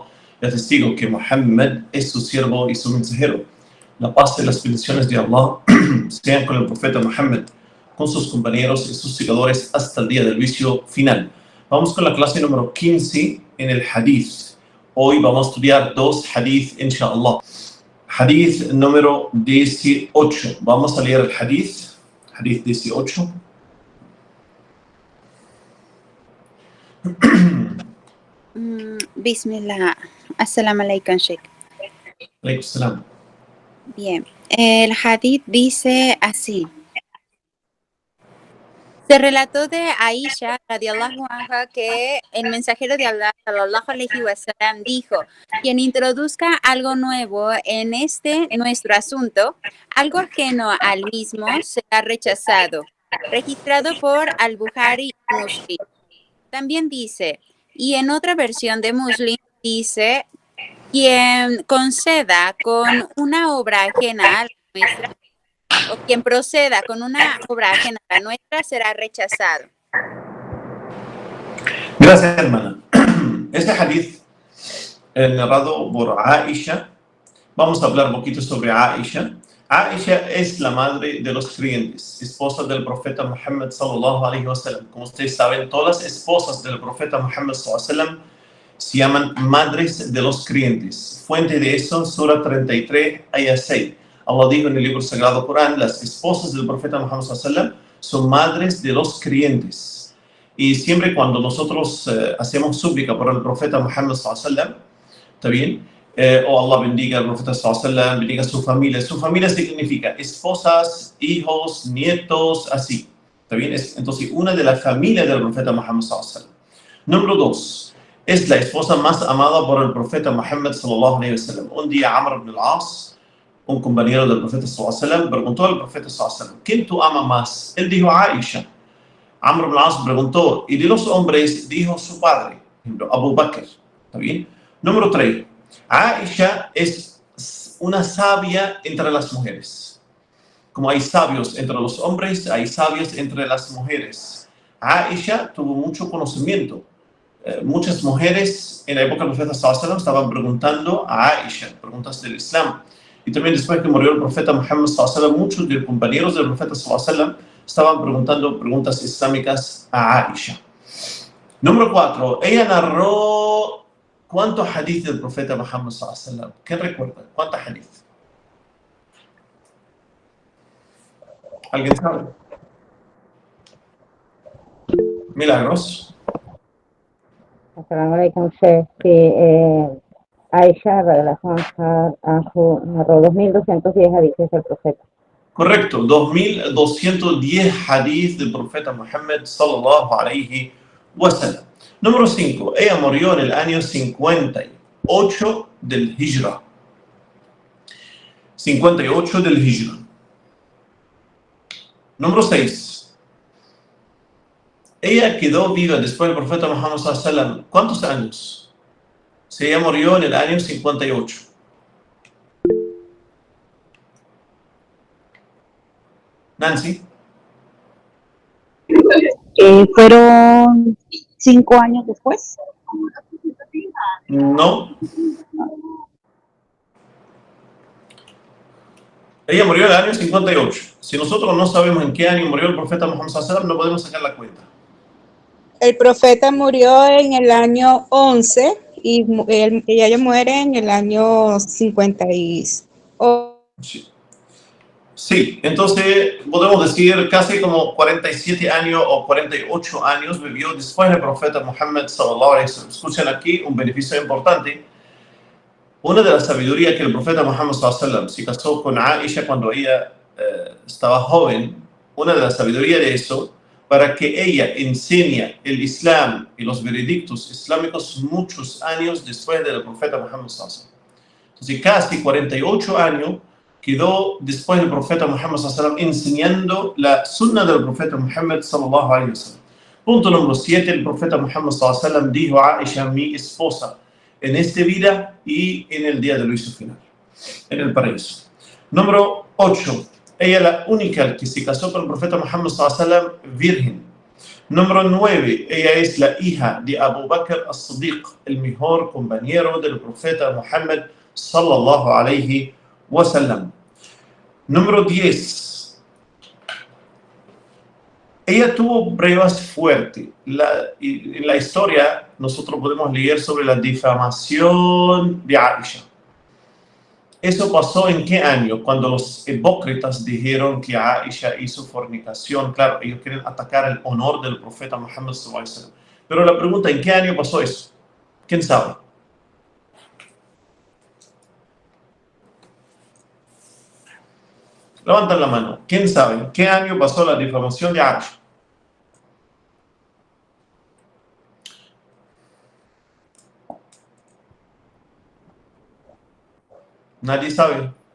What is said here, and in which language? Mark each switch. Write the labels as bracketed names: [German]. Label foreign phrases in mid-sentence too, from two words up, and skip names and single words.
[Spanish] Y atestigo que Muhammad es su siervo y su mensajero. La paz y las bendiciones de Allah sean con el profeta Muhammad, con sus compañeros y sus seguidores hasta el día del juicio final. Vamos con la clase número 15 en el hadith. Hoy vamos a estudiar dos hadith, [Arabic] إن شاء الله. [Spanish] Hadith número 18. Vamos a leer el hadith. Hadith 18. Bismillah. [Arabic] السلام عليكم، شيخ. عليكم السلام. [Spanish] Bien. El hadith dice así. Se relató de Aisha, [Arabic] رضي الله عنها, [Spanish] que el mensajero de Allah, [Arabic] صلى الله عليه وسلم, [Spanish] dijo: quien introduzca algo nuevo en nuestro asunto, algo ajeno al mismo, será rechazado. Registrado por Al-Bukhari y Muslim. También dice, y en otra versión de Muslim dice: quien conceda con una obra ajena a la nuestra, o quien proceda con una obra ajena a la nuestra, será rechazado. Gracias, hermana. Este hadith narrado por Aisha. Vamos a hablar un poquito sobre Aisha. Aisha es la madre de los creyentes, esposa del profeta Muhammad [Arabic] صلى الله عليه وسلم. [Spanish] Como ustedes saben, todas las esposas del profeta Muhammad [Arabic] صلى الله عليه وسلم [Spanish] se llaman madres de los creyentes. Fuente de eso, Surah 33, ayah 6. Allah dijo en el libro sagrado Corán: las esposas del profeta Muhammad [Arabic] صلى الله عليه وسلم [Spanish] son madres de los creyentes. Y siempre cuando nosotros hacemos súplica por el profeta Muhammad [Arabic] صلى الله عليه وسلم, [Spanish] ¿está bien? O Allah bendiga al profeta [Arabic] صلى الله عليه وسلم, [Spanish] bendiga a su familia. Su familia significa esposas, hijos, nietos, así. ¿Está bien? Entonces, una de las familias del profeta Muhammad [Arabic] صلى الله عليه وسلم. [Spanish] Número 2. Es la esposa más amada por el profeta Muhammad [Arabic] صلى الله عليه وسلم. [Spanish] Un día Amr ibn al-As, un compañero del profeta [Arabic] صلى الله عليه وسلم, [Spanish] preguntó al profeta [Arabic] صلى الله عليه وسلم: [Spanish] ¿quién tú amas más? Él dijo: Aisha. Amr ibn al-As preguntó: y de los hombres, dijo su padre, Abu Bakr. ¿Está bien? Número 3. Aisha es una sabia entre las mujeres. Como hay sabios entre los hombres, hay sabios entre las mujeres. Aisha tuvo mucho conocimiento. Muchas mujeres en la época del profeta [Arabic] صلى الله عليه وسلم [Spanish] estaban preguntando a Aisha preguntas del Islam. Y también después que murió el profeta Muhammad [Arabic] صلى الله عليه وسلم, [Spanish] muchos de los compañeros del profeta [Arabic] صلى الله عليه وسلم [Spanish] estaban preguntando preguntas islámicas a Aisha. Número 4. Ella narró ¿cuántos hadith del profeta Muhammad [Arabic] صلى الله عليه وسلم? [Spanish] ¿Quién recuerda? ¿Cuántos hadith? ¿Alguien sabe? Milagros. [Arabic] السلام عليكم، شيخ. [Spanish] Aisha, Anhu, narró 2210 hadices del profeta. Correcto, 2210 hadith del profeta Muhammad [Arabic] صلى الله عليه وسلم. [Spanish] Número 5. Ella murió en el año 58 del Hijra. 58 del Hijra. Número 6. Ella quedó viva después del profeta Muhammad [Arabic] صلى الله عليه وسلم. [Spanish] ¿Cuántos años? Ella murió en el año 58. Nancy. Fueron 5 años después. No. Ella murió en el año 58. Si nosotros no sabemos en qué año murió el profeta Muhammad [Arabic] صلى الله عليه وسلم, [Spanish] no podemos sacar la cuenta. El profeta murió en el año 11 y ella muere en el año 58. Sí, entonces podemos decir casi como 47 años o 48 años vivió después del profeta Muhammad [Arabic] صلى الله عليه وسلم. [Spanish] Escuchen aquí un beneficio importante. Una de las sabidurías que el profeta Muhammad [Arabic] صلى الله عليه وسلم [Spanish] se casó con Aisha cuando ella estaba joven, una de las sabidurías de eso, para que ella enseñe el Islam y los veredictos islámicos muchos años después del profeta Muhammad [Arabic] صلى الله عليه وسلم. [Spanish] Entonces casi 48 años quedó después del profeta Muhammad [Arabic] صلى الله عليه وسلم [Spanish] enseñando la sunna del profeta Muhammad [Arabic] صلى الله عليه وسلم. [Spanish] Punto número 7. El profeta Muhammad [Arabic] صلى الله عليه وسلم [Spanish] dijo a Aisha: mi esposa, en esta vida y en el día del juicio final, en el paraíso. Número 8. Ella es la única que se casó con el profeta Muhammad [Arabic] صلى الله عليه وسلم [Spanish] virgen. Número 9, ella es la hija de Abu Bakr as-Siddiq, el mejor compañero del profeta Muhammad [Arabic] صلى الله عليه وسلم. [Spanish] Número 10, ella tuvo pruebas fuertes. En la historia nosotros podemos leer sobre la difamación de Aisha. ¿Eso pasó en qué año? Cuando los hipócritas dijeron que Aisha hizo fornicación. Claro, ellos quieren atacar el honor del profeta Muhammad [Arabic] صلى الله عليه وسلم. [Spanish] Pero la pregunta, ¿en qué año pasó eso? ¿Quién sabe? Levanten la mano. ¿Quién sabe? ¿En qué año pasó la difamación de Aisha? Nadie sabe.